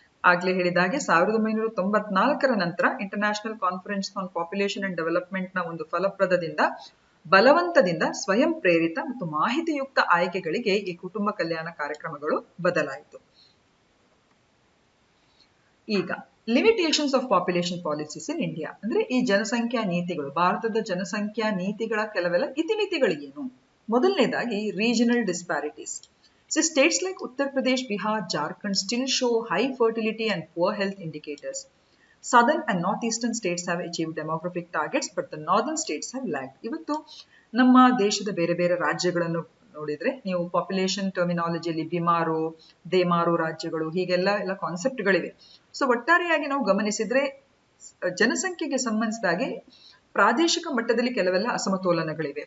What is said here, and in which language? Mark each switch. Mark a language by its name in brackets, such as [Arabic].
[Kannada] ಆಗ್ಲೇ ಹೇಳಿದಾಗೆ 1994ರ ನಂತರ international conference on population and development ನ ಒಂದು ಬಲವಂತದಿಂದ ಸ್ವಯಂ ಪ್ರೇರಿತ ಮತ್ತು ಮಾಹಿತಿಯುಕ್ತ ಆಯ್ಕೆಗಳಿಗೆ ಈ ಕುಟುಂಬ ಕಲ್ಯಾಣ ಕಾರ್ಯಕ್ರಮಗಳು ಬದಲಾಯಿತು. ಈಗ [English] limitations of population policies in India [Kannada] ಅಂದ್ರೆ ಈ ಜನಸಂಖ್ಯಾ ನೀತಿಗಳು, ಭಾರತದ ಜನಸಂಖ್ಯಾ ನೀತಿಗಳ ಕೆಲವೆಲ್ಲ ಇತಿಮಿತಿಗಳೇನು? ಮೊದಲನೇದಾಗಿ [English] Regional disparities. So states like Uttar Pradesh, Bihar, Jharkhand still show high fertility and poor health indicators. Southern and northeastern states have achieved demographic targets, but the northern states have lagged. [Kannada] ಇವತ್ತು ನಮ್ಮ ದೇಶದ ಬೇರೆ ಬೇರೆ ರಾಜ್ಯಗಳನ್ನು ನೋಡಿದ್ರೆ ನೀವು population ಟರ್ಮಿನಾಲಜಿಯಲ್ಲಿ BIMARU, ದೇಮಾರು ರಾಜ್ಯಗಳು ಹೀಗೆಲ್ಲ ಕಾನ್ಸೆಪ್ಟ್ಗಳಿವೆ. ಸೊ ಒಟ್ಟಾರೆಯಾಗಿ ನಾವು ಗಮನಿಸಿದ್ರೆ ಜನಸಂಖ್ಯೆಗೆ ಸಂಬಂಧಿಸಿದಾಗೆ ಪ್ರಾದೇಶಿಕ ಮಟ್ಟದಲ್ಲಿ ಕೆಲವೆಲ್ಲ ಅಸಮತೋಲನಗಳಿವೆ.